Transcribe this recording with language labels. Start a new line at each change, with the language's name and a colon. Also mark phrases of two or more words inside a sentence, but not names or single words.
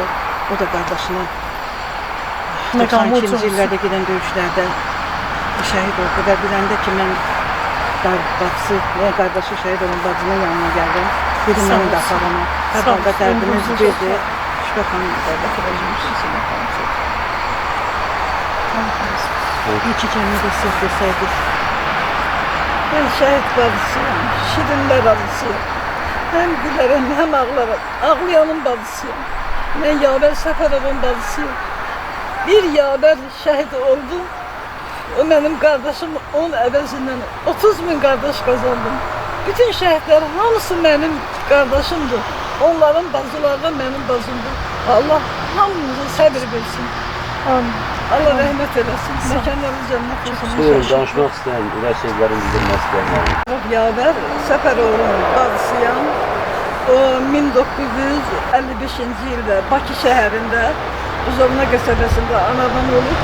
Azerbaijani: O da qardaşına 92-ci illərdə gedən döyüşlərdə şəhid oldu və biləndə ki, mən qardaşı şəhid olan bacının yanına gəldim. Dedim, mən də aparama. Hər halda dərdimiz birdir. Şübhə xanım da İyi ki, cəmiyyədə siz desəydik.
Turkish: Ben şehit bacısıyım, şirinler bacısıyım. Hem gülerim hem ağlarım, ağlayanın bacısıyım. Ben Yaver Səfərovun bacısıyım. Bir Yaver şehit oldu. O benim kardeşim,
Azerbaijani: onun əvəzindən
Turkish: 30.000 kardeş kazandım. Bütün şehitler hamısı benim kardeşimdir. Onların bacıları da benim bacımdır.
Azerbaijani: Allah hamımıza səbir versin. Amin. Allah rəhmət eləsin. Məkanları cənnət olsun. Buyurun, danışmaq istəyən, ürək sözlərini bildirmək istəyənlər. Yaver Səfərovun bacısıyam. O 1955-ci ildə Bakı şəhərində Uzovna qəsəbəsində anadan olub.